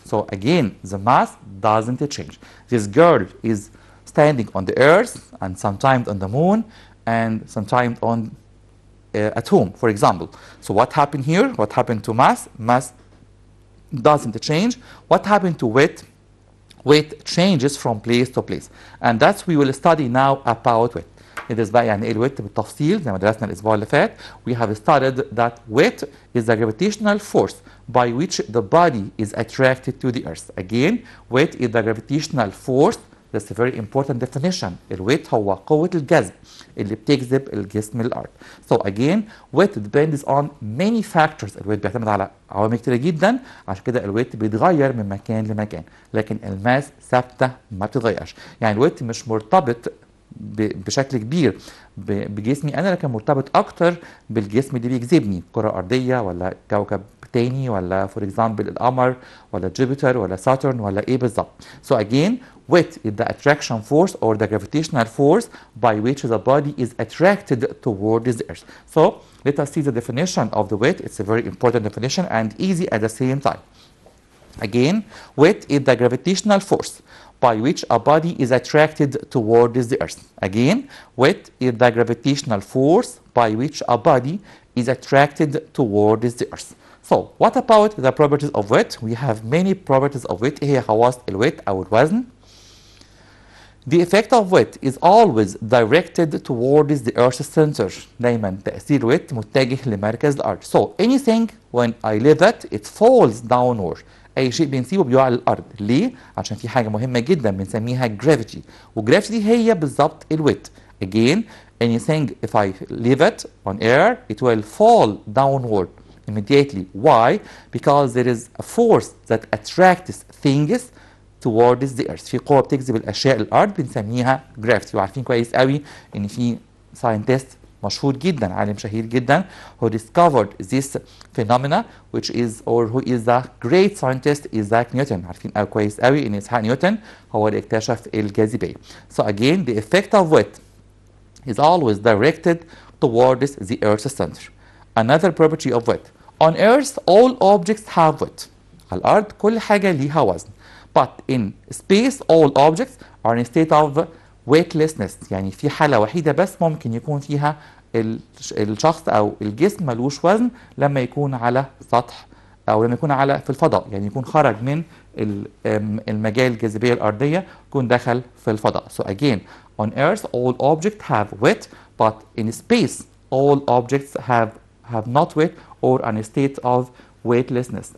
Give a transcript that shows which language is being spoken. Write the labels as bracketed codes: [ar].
[en] So again, the mass doesn't change. This girl is standing on the earth and sometimes on the moon and sometimes on at home, for example. So what happened here? What happened to mass? Mass doesn't change. What happened to weight? Weight changes from place to place. And that's we will study now about weight. [ar] ندرس بقى يعني ايه الويت بالتفصيل زي ما درسنا الاسبوع اللي فات. [en] We have studied that weight is the gravitational force by which the body is attracted to the earth. Again, weight is the gravitational force. That's a very important definition. [ar] الويت هو قوة الجذب اللي بتجذب الجسم للأرض. [en] So again, weight depends on many factors. [ar] الويت بيعتمد على عوامل كتيرة جدا، عشان كده الويت بيتغير من مكان لمكان، لكن الماس ثابتة ما بتتغيرش. يعني الويت مش مرتبط بشكل كبير بجسمي انا، لكن مرتبط اكتر بالجسم اللي بيجذبني، كره ارضيه ولا كوكب تاني ولا [en] for example [ar] القمر ولا جوبيتر ولا ساترن ولا ايه بالظبط. [en] So again, weight is the attraction force or the gravitational force by which the body is attracted towards the earth. So let us see the definition of the weight. It's a very important definition and easy at the same time. Again, weight is the gravitational force by which a body is attracted towards the earth. Again, weight is the gravitational force by which a body is attracted towards the earth. So, what about the properties of weight? We have many properties of weight. [ar] هي خواص الويت أو الوزن. [en] The effect of weight is always directed towards the earth's center. [ar] دايما تأثير الويت متجه لمركز الأرض. [en] So, anything when I leave it falls downward. [ar] اي شيء بنسيبه بيقع للارض. ليه؟ عشان في حاجه مهمه جدا بنسميها جرافيتي، وجرافيتي هي بالظبط الويت. [en] Again, anything if I leave it on air it will fall downward immediately. Why? Because there is a force that attracts things towards the earth. [ar] في قوه بتجذب الاشياء للارض بنسميها جرافيتي. وعارفين كويس قوي ان في ساينتست مشهور جدا، عالم شهير جدا [en] who discovered this phenomena which is or who is the great scientist Isaac Newton. [ar] عارفين كويس قوي ان اسحاق نيوتن هو اللي اكتشف الجاذبية. [en] So again, the effect of weight is always directed towards the earth's center. Another property of weight. On earth all objects have weight. [ar] على الارض كل حاجة ليها وزن. [en] But in space all objects are in a state of weightlessness. [ar] يعني في حالة وحيدة بس ممكن يكون فيها الشخص أو الجسم ملوش وزن، لما يكون على سطح أو لما يكون في الفضاء، يعني يكون خرج من المجال الجاذبية الأرضية، يكون دخل في الفضاء. [en] So again, on Earth all objects have weight, but in space all objects have not weight or in a state of weightlessness.